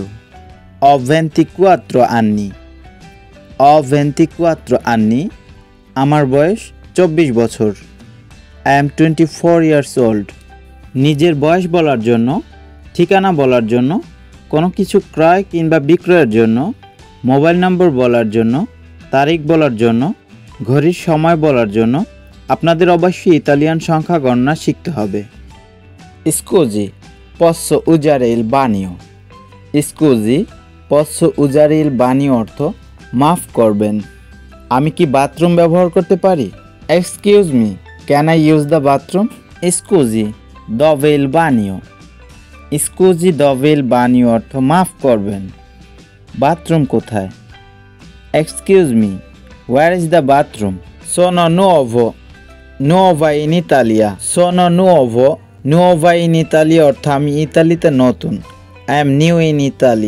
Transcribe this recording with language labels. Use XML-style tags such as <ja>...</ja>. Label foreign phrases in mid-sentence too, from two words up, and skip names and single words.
<it>ho 24 anni। ho 24 anni</it> <bn>আমার বয়স 24 বছর,</bn> <en>I am 24 years old।</en> <bn>নিজের বয়স বলার জন্য, ঠিকানা বলার জন্য, কোনো কিছু ক্রয় কিংবা বিক্রয়ের জন্য, মোবাইল নম্বর বলার জন্য, তারিখ বলার জন্য, ঘড়ির সময় বলার জন্য আপনাদের অবশ্যই ইতালিয়ান সংখ্যা গণনা শিখতে হবে।</bn> <it>scusi posso usare il bagno। scusi posso usare il bagno</it> <bn>অর্থ মাফ করবেন, আমি কি বাথরুম ব্যবহার করতে পারি।</bn> <en>excuse me, can I use the bathroom.</en> <it>scusi dove il bagno। scusi dove il bagno</it> <bn>অর্থ মাফ করবেন, বাথরুম কোথায়?</bn> <en>excuse me, where is the bathroom?</en> <it>sono nuovo, nuova in Italia. sono nuovo, nuova in Italia</it> <bn>অর্থ আমি ইতালিতে নতুন।</bn> <en>I am new in Italy.</en>